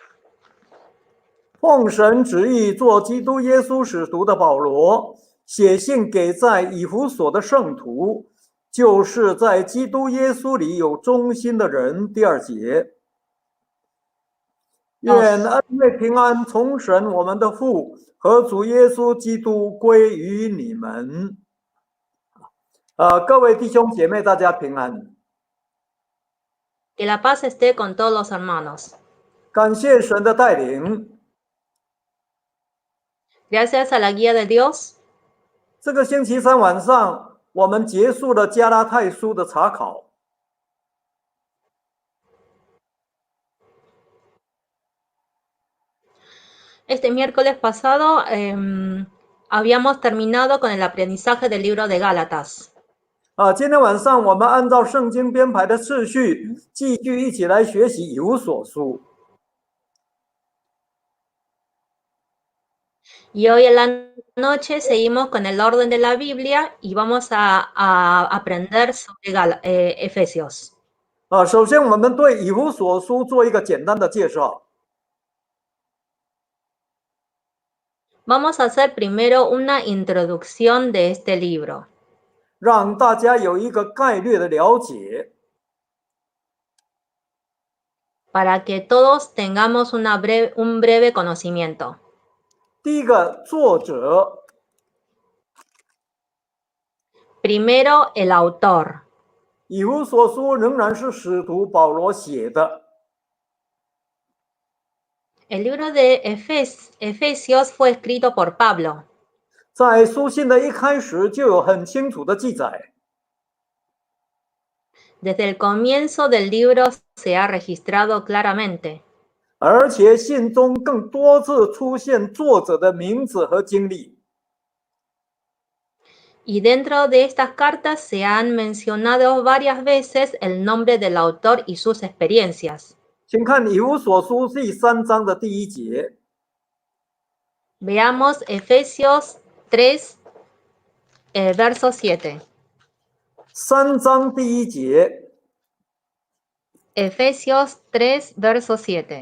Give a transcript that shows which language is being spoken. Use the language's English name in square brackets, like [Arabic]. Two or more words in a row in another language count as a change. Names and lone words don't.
[Chinese] 奉神旨意做基督耶稣使徒的保罗，写信给在以弗所的圣徒，就是在基督耶稣里有忠心的人。第2节。愿恩惠平安从神我们的父和主耶稣基督归于你们。各位弟兄姐妹，大家平安。 [Spanish] Que la paz esté con todos los hermanos. [Chinese] 感谢神的带领。 [Spanish] Gracias a la guía de Dios. [Chinese] 这个星期三晚上，我们结束了加拉太书的查考。 [Spanish] Este miércoles pasado habíamos terminado con el aprendizaje del libro de Gálatas. [Chinese] 今天晚上我们按照圣经编排的次序，继续一起来学习以弗所书。 [Spanish] Y hoy en la noche seguimos con el orden de la Biblia y vamos a aprender sobre Efesios. [Chinese] 首先我们对以弗所书做一个简单的介绍。 [Spanish] Vamos a hacer primero una introducción de este libro. [Chinese] 让大家有一个概略的了解。 [Spanish] Para que todos tengamos un breve conocimiento. [Chinese] 第一个，作者。 [Spanish] Primero, el autor. [Chinese] 以弗所书仍然是使徒保罗写的。 [Spanish] El libro de Efesios fue escrito por Pablo. [Chinese] 在书信的一开始就有很清楚的记载。 [Spanish] Desde el comienzo del libro se ha registrado claramente. [Chinese] 而且信中更多次出现作者的名字和经历。 [Spanish] Y dentro de estas cartas se han mencionado varias veces el nombre del autor y sus experiencias. [Chinese] 请看以弗所书第3章的第1节。 [Spanish] Veamos Efesios 3, verso 7. [Chinese] 3 章第1节。 [Spanish] Efesios 3, verso 7.